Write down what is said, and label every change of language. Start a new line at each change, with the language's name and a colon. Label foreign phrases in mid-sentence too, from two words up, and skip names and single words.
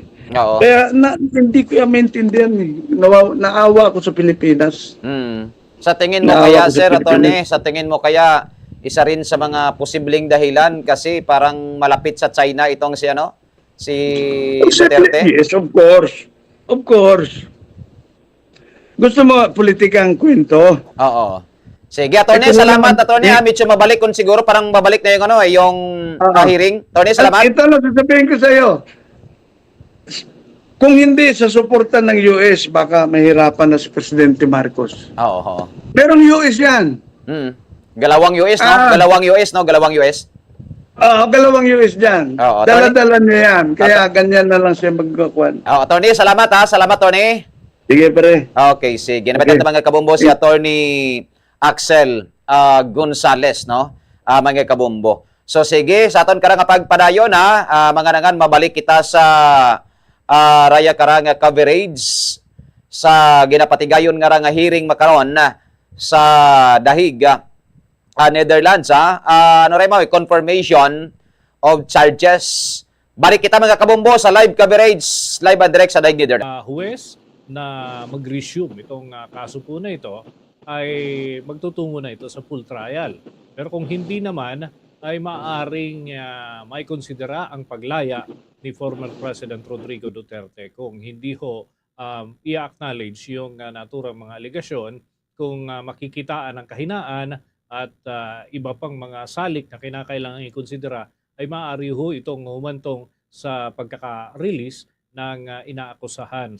Filipino: Oo. Kaya hindi ko yan maintindihan eh. Naawa ko sa Pilipinas. Sa tingin mo Naawa kaya, ko sa Sir Attorney, Pilipinas. sa tingin mo kaya isa rin sa mga posibleng dahilan kasi parang malapit sa China itong si Duterte?
English: Yes, of course. Of course.
Filipino: Gusto mo politikang kwento? Oo. Sige, Attorney, Ito na salamat, naman. Attorney. Medyo mabalik kung siguro parang babalik na yung hearing. Attorney, At salamat. ito lang sasabihin ko sa iyo. Kung hindi sa suporta ng US, baka mahirapan na si Presidente Marcos. Oo. Pero ang US yan. Galawang US, no? Galawang US, no? Galawang US. Dalawang US dyan. Oo, Dala-dala niya yan. Kaya ganyan na lang siya magkakuan. Attorney, salamat ha. Salamat, Attorney. Sige, pre. Okay, sige. Nabitan mga kabombo si Attorney Axel Gonzales, no? Mga kabombo.
Hiligaynon: So sige, sa aton karang pagpadayon ha, mga nangan mabalik kita sa raya karang coverage sa ginapatigayon nga nga hearing makaron na sa dahig Netherlands ha. Ano ray mo,
English: confirmation of charges.
Hiligaynon: Balik kita mga kabombo sa
English: live coverage, live and direct
Hiligaynon: sa dahig Netherlands.
Filipino: Huwes na mag-resume itong kaso po na ito ay magtutungo na ito sa full trial. Pero kung hindi naman, ay maaaring may konsidera ang paglaya ni former President Rodrigo Duterte kung hindi ho i-acknowledge yung naturang mga aligasyon, kung makikitaan ang kahinaan at iba pang mga salik na kinakailangan i-konsidera, ay maaari ho itong humantong sa pagkaka-release ng inaakusahan.